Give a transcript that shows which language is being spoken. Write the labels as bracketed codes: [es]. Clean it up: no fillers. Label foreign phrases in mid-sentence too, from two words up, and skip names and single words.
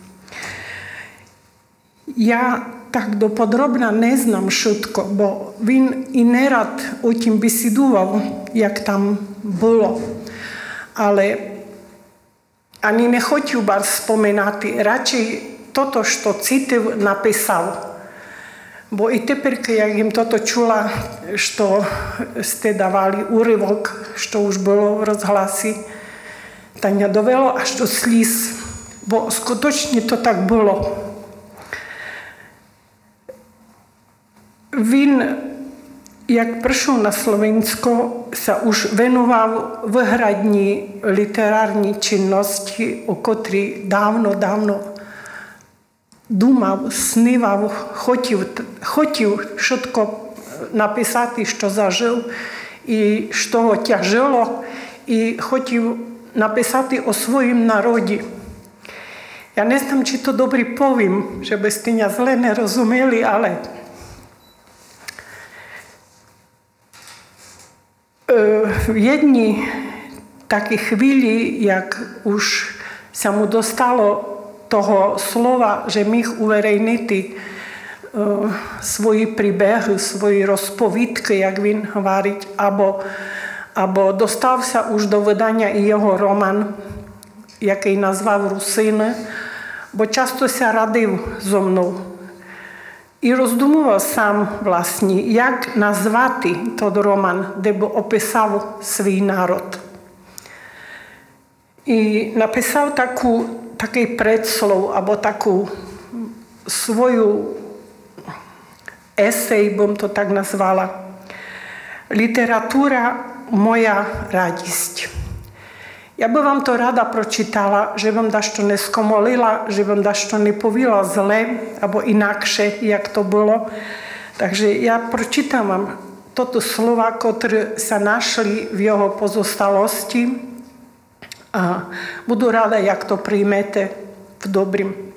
[sk] Ja tak dopodrobna neznam všetko, bo він i nerad o tým besidoval, jak tam bolo. Ale ani nechotil bar spomenati, radšej toto, što citiv, napisal. Bo i teper, jak im toto čula, što ste dávali úryvok, što už bolo v rozhlasi, tak mňa dovelo až do slíz, bo skutočne to tak bolo. [rue] Він, [sk] jak prišiel na Slovensko, sa už venoval vyhradní literární činnosti, o ktorý dávno [rue] думав, снивав, хотів všetko написати, що зажив, і що го тяжило, і хотів написати о своїм народі. Я не знам, чи то добре повім, щоб сте мене зле не розуміли, але [sk] в jednej takej chvíli, jak už sa mu dostalo toho slova, že mých uverejniti svoji príbehy, svoji rozpovídky, jak [rue] він говорить, [sk] або dostal sa už do vydania i jeho roman, [rue] який назвав Русини, бо часто ся радив зо мною. І роздумував сам, власне, як назвати той роман, де б описав свій народ. І написав такий предслов, або таку свою есей, бом то так назвала. Література – моя радість. [sk] Ja by vám to rada pročítala, že vám dašto neskomolila, že vám dašto nepovila zle, alebo inakše, jak to bolo. Takže ja pročítam vám toto slova, ktoré sa našli v jeho pozostalosti a budu rada, jak to príjmete v dobrým.